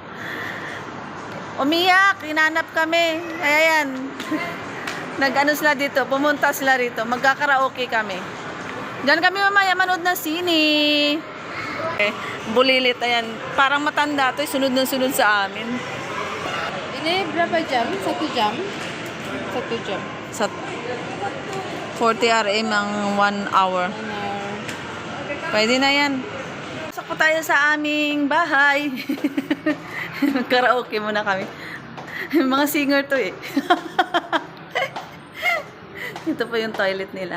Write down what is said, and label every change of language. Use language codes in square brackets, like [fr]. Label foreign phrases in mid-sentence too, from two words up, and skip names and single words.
[tl] Umiyak, hinanap kami. Kaya yan. Sila dito, pumunta sila rito. Magkakaraoke kami. Diyan kami mamaya manood ng sine. Bulilit, ayan. Parang matanda to, sunod na sunod sa amin. [ms] Ini berapa jam? 1 jam? 1 jam. [tl] Sa 40 RM ang 1 hour. Pwede na yan. Pasok po tayo sa aming bahay. Karaoke muna kami. Mga singer to eh. Ito po yung toilet nila.